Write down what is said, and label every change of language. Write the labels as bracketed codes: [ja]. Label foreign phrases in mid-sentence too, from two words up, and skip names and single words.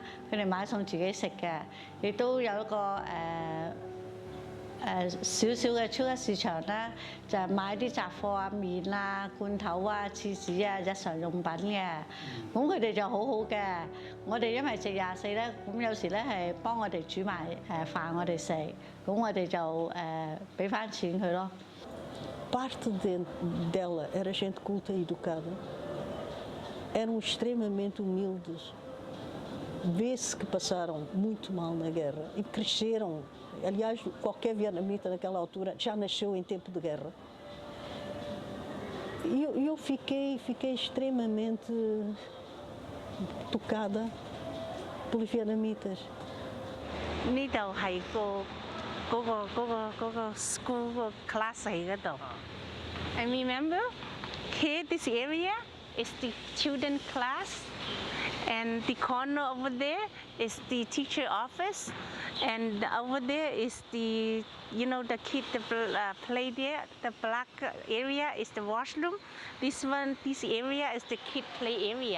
[yue] 佢哋買餸自己食嘅，亦都有一個少少嘅超級市場啦，就係買啲雜貨啊、麵啊、罐頭啊、廁紙啊、日常用品嘅。咁佢哋就好好嘅。我哋因為食24咧，咁有時咧係幫我哋煮埋飯我哋食，咁我哋就俾翻錢佢咯。 [pt] Parte dela era gente culta e educada, eram extremamente humildes. Vê-se que passaram muito mal na guerra e cresceram. Aliás, qualquer vietnamita naquela altura já nasceu em tempo de guerra. E eu fiquei extremamente tocada pelos vietnamitas. [yue] 呢度係嗰個 school 個 class 喺嗰度。 [en] I remember here this area is the children class, and the corner over there is the teacher office, and over there is the the kid play there. The black area is the washroom. This area is the kid play area.